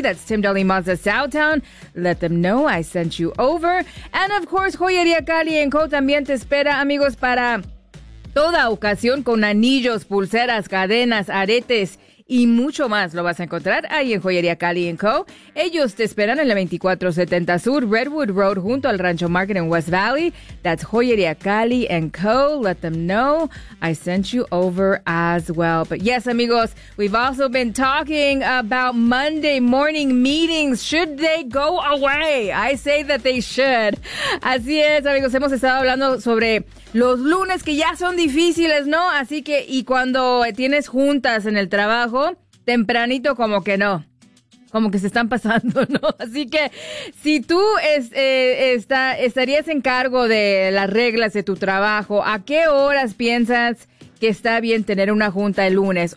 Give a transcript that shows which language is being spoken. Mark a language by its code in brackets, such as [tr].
[en] That's Tim Daly Mazda Southtown. Let them know I sent you over. And of course, Joyería Cali & Co. [es] también te espera, amigos, para toda ocasión con anillos, pulseras, cadenas, aretes y mucho más. Lo vas a encontrar ahí en Joyería Cali & Co. Ellos te esperan en la 2470 Sur Redwood Road junto al Rancho Market en West Valley. [en] That's Joyería Cali & Co. Let them know I sent you over as well. But yes, amigos, we've also been talking about Monday morning meetings. Should they go away? I say that they should. [es] Así es, amigos. Hemos estado hablando sobre los lunes que ya son difíciles, ¿no? Así que, y cuando tienes juntas en el trabajo, tempranito como que no. Como que se están pasando, ¿no? Así que si tú estarías en cargo de las reglas de tu trabajo, ¿a qué horas piensas que está bien tener una junta el lunes?